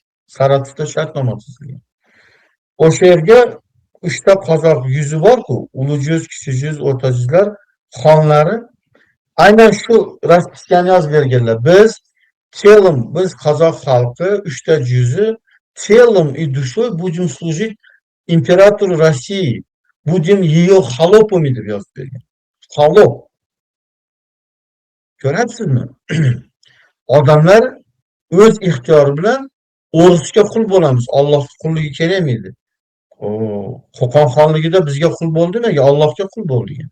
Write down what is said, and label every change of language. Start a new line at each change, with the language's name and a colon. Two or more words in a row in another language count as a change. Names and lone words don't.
Uzbek: Saratovda shartnoma tuzilgan. O'sha yerga 3ta Qozoq yuzi bor-ku, Ulujuz, Kichijuz, O'rtajuzlar xonlari aynan shu raspiskani yozib berganlar. Biz Qozoq xalqi 3ta juzi
Russian: телом и душой будем служить императору России. Будем ее холопами
Uzbek: deb yozib bergan.
Russian: Холоп.
Uzbek: Ko'ryapsizmi? Odamlar o'z ixtiyori bilan o'risga qul bo'lamiz. Allohning qulligi kerakmaydi. Qo'qon xonligida bizga qul bo'ldi nega? Allohga qul bo'ldi degan.